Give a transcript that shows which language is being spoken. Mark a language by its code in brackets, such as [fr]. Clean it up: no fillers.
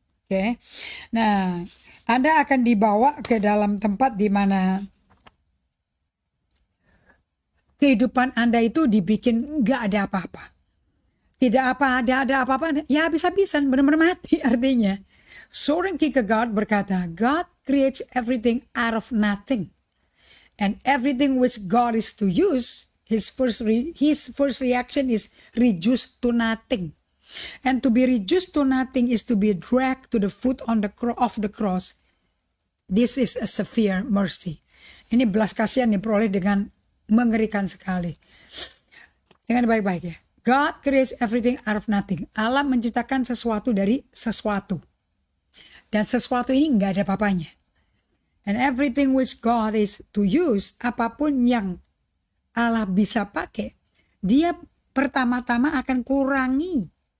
[id] Oke. Nah, Anda akan dibawa ke dalam tempat di mana kehidupan Anda itu dibikin gak ada apa-apa. Tidak ada apa-apa, ya habis-habisan, benar-benar mati artinya. [en] Soren Kierkegaard berkata, God creates everything out of nothing. And everything which God is to use, his first reaction is reduced to nothing. And to be reduced to nothing is to be dragged to the foot of the cross. This is a severe mercy. [id] Ini belas kasihan diperoleh dengan mengerikan sekali. Dengan baik-baik ya. [en] God creates everything out of nothing. [id] Allah menciptakan sesuatu dari sesuatu. Dan sesuatu ini nggak ada apa-apanya. [en] And everything which God is to use, [id] apapun yang Allah bisa pakai, dia pertama-tama akan kurangi.